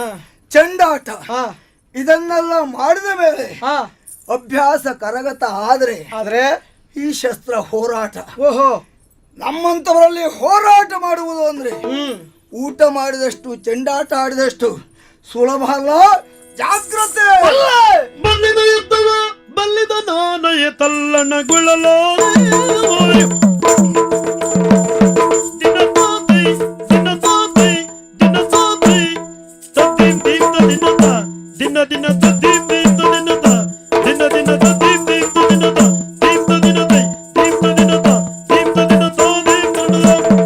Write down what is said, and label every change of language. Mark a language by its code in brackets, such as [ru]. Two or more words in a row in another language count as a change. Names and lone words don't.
[kn] ಚೆಂಡಾಟ, ಹಾ ಇದನ್ನೆಲ್ಲ ಮಾಡಿದ ಮೇಲೆ ಹಾ ಅಭ್ಯಾಸ ಕರಗತ ಆದ್ರೆ ಆದ್ರೆ ಈ ಶಸ್ತ್ರ ಹೋರಾಟ. ಓಹೋ ನಮ್ಮಂತವರಲ್ಲಿ ಹೋರಾಟ ಮಾಡುವುದು ಅಂದ್ರೆ ಹ್ಮ್ ಊಟ ಮಾಡಿದಷ್ಟು ಚೆಂಡಾಟ ಆಡಿದಷ್ಟು ಸುಲಭ ಅಲ್ಲ. ಜಾಗ್ರತೆ. ಬಲ್ಲಿದ ಯುದ್ಧವ ಬಲ್ಲಿದ ನಾನಯ ತಲ್ಲಣಗೊಳ್ಳಲ ದಿನ ತಾತೈ ದಿನ ತಾತೈ ದಿನ ತಾತೈ ತದ್ದಿಂ ದೀಪ್ತ ದಿನತ ದಿನ ದಿನ ತದ್ದಿಂ ದೀಪ್ತ ದಿನತ ದಿನ ದಿನ ತದ್ದಿಂ ದೀಪ್ತ ದಿನತ ದೀಪ್ತ ದಿನತೈ ದೀಪ್ತ ದಿನತ ದೀಪ್ತ ದಿನತ ದೀಪ್ತ ದಿನತ